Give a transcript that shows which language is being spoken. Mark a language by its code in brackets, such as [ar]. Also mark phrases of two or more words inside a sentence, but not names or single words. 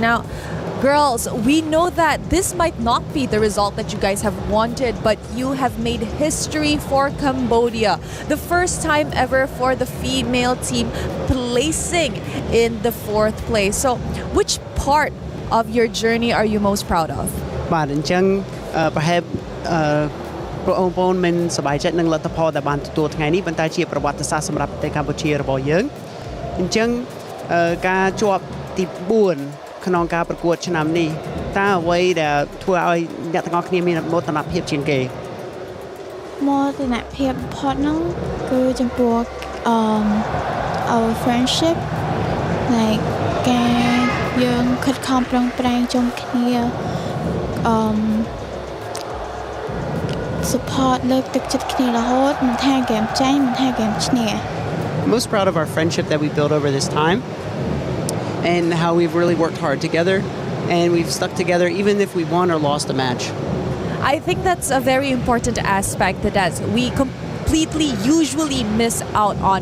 [en] Now, girls, we know that this might not be the result that you guys have wanted, but you have made history for Cambodia. The first time ever for the female team placing in the 4th place. So, which part of your journey are you most proud of? [km] បាទអញ្ចឹងប្រហែលបងប្អូនមិនសប្បាយចិត្តនឹងលទ្ធផលដែលបានទទួលថ្ងៃនេះប៉ុន្តែជាប្រវត្តិសាស្ត្រសម្រាប់ប្រទេសកម្ពុជារបស់យើងអញ្ចឹងការជាប់ទី4ក្នុងការប្រកួតឆ្នាំនេះតតើអ្វីដែលធ្វើឲ្យអ្នកទាំងអស់គ្នាមានមោទនភាពជាងគេ មោទនភាពបំផុតហ្នឹងគឺចំពោះ [en] our friendship [km] like ការយើងខិតខំប្រឹងប្រែងជុំគ្នា support លើកទឹកចិត្តគ្នារហូតមិនថាហ្គេមចាញ់មិនថាហ្គេមឈ្នះ [en] Most proud of our friendship that we built over this time and how we've really worked hard together and we've stuck together even if we won or lost a match. I think that's a very important aspect that we completely usually miss out on.